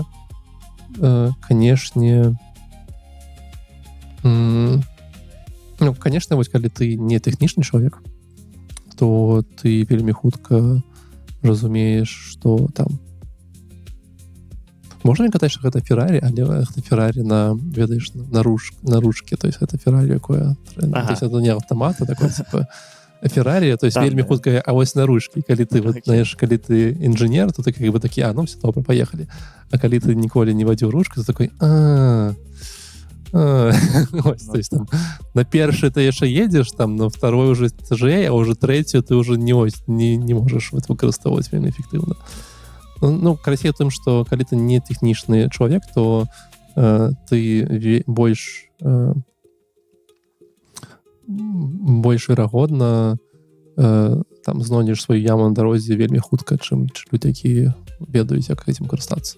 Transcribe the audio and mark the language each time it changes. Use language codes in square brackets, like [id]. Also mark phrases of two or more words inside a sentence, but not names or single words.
[be] Але, канешне, [ru] Ну, конечно, [be] вось калі ты не тэхнічны чалавек, то ты вельмі хутка разумееш, што там можна мне катаць, што гэта Феррарі, але гэта Феррарі на, ведаеш, на ручке, [ru] то есть [be] гэта Феррарі, якое, [ru] то есть это не [be] аўтамат, а такое, типа, Феррарі, [ru] то есть [be] вельмі хутка, а вось на ручке, калі ты, вот, знаеш, калі ты інжынер, то ты [ru] как бы [be] такі, ну, все добра, поехали. А калі ты ніколі не вадзіў ручку, то такой, ось, [ru] то есть [be] там на першы ты яшчэ едзеш, там [ru] на второй уже [be] цяжэй, а уже трэцюю ты уже не можаш выкарыстоўваць вельмі эфектыўна. Ну, карацей тым, што калі ты не тэхнічны чалавек, то ты больш верагодна там знойдзеш сваю яму на дарозе вельмі хутка, чым людзі, якія ведаюць, як гэтым карыстацца.